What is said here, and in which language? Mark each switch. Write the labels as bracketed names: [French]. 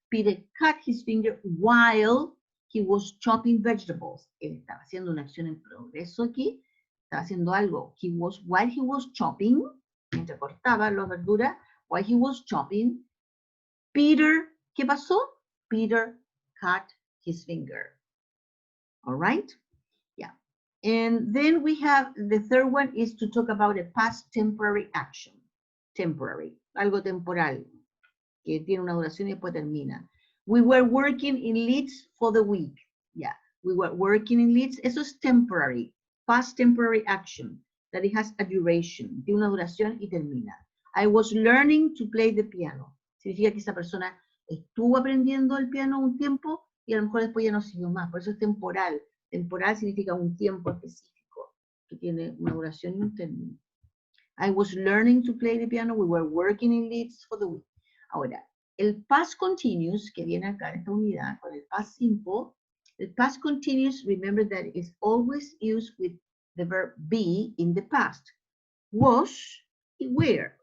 [English] Peter cut his finger while he was chopping vegetables. [Spanish] Él estaba haciendo una acción en progreso aquí. Estaba haciendo algo. [English] While he was chopping, [Spanish] mientras cortaba la verdura, [English] while he was chopping, [Spanish] Peter, ¿qué pasó? [English] Peter cut his finger. All right? Yeah. And then we have the third one is to talk about a past temporary action. [Spanish] Temporary, algo temporal, que tiene una duración y después termina. [English] We were working in Leeds for the week. Yeah, we were working in Leeds. [Spanish] Eso es [English] temporary, past temporary action, that it has a duration, [Spanish] tiene una duración y termina. [English] I was learning to play the piano. [Spanish] Significa que esa persona estuvo aprendiendo el piano un tiempo y a lo mejor después ya no siguió más. Por eso es temporal. Temporal significa un tiempo específico que tiene una duración y un término. [English] I was learning to play the piano. We were working in Leeds for the week. [Spanish] Ahora, el past continuous que viene acá en esta unidad con el past simple, el past continuous, [English] remember that it's always used with the verb be in the past. Was, where.